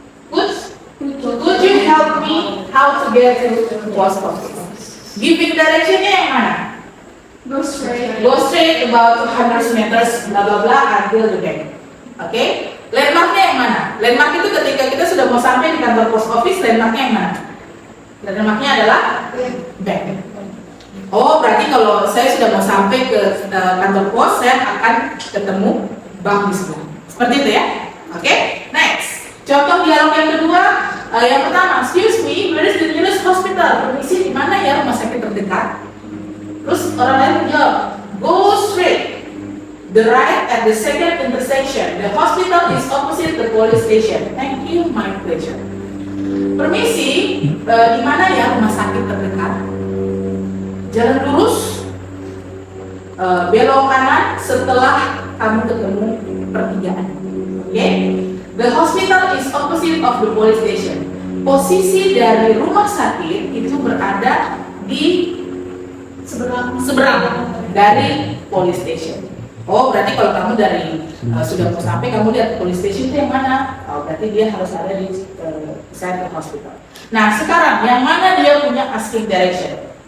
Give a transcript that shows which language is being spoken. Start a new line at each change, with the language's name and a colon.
English: Could you help me how to get to the post office? Giving directionnya
Indonesian: yang mana?
English: Go straight about 200 meters bla bla bla until the bank.
Indonesian: Oke? Landmarknya yang mana? Landmark itu ketika kita sudah mau sampai di kantor post office, landmarknya yang mana? Landmarknya adalah bank. Oh, berarti kalau saya sudah mau sampai ke kantor pos, saya akan ketemu bank di sebelah. Seperti itu ya? Oke? Next. Contoh dialog yang kedua, yang pertama,
English: excuse me, where is the nearest hospital?
Indonesian: Permisi, di mana ya rumah sakit terdekat? Terus orang lain menjawab,
English: go straight, the right at the second intersection. The hospital is opposite the police station. Thank you, my pleasure.
Indonesian: Permisi, di mana ya rumah sakit terdekat? Jalan lurus, belok kanan setelah kamu ketemu pertigaan. Oke?
English: The hospital is opposite of the police station.
Indonesian: Posisi dari rumah sakit itu berada di seberang dari police station. Oh, berarti kalau kamu dari sudah mau sampai, kamu lihat police station itu yang mana? Oh, berarti dia harus ada di
English: side the hospital.
Indonesian: Nah, sekarang yang mana dia punya asking direction?